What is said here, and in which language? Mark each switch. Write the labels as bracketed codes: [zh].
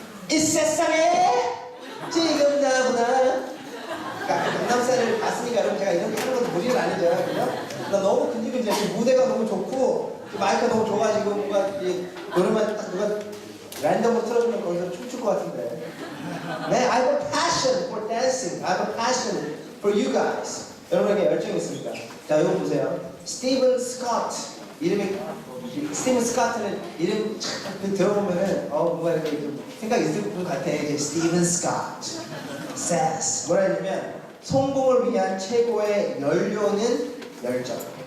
[ko] 이 세상에 지금 나보다 강남스타일을 봤으니까 여러분 제가 이렇게 하는 것도 무리는 아니죠. 그죠? 나 너무 근질근질해. 무대가 너무 좋고 마이크가 너무 좋아가지고 뭔가 노래만 딱 누가 랜덤으로 틀어주면 거기서 춤출 것 같은데. [en] 네, I have a passion for dancing. I have a passion for you guys. [ko] 여러분에게 열정이 있습니까? 자, 이거 보세요. 스티븐 스콧. 이름이 스티븐 스콧은 이름 참 들어보면은 뭔가 이렇게 좀 생각 있을 분 같아. 이제 스티븐 스콧 says 뭐라 했냐면 성공을 위한 최고의 연료는 열정.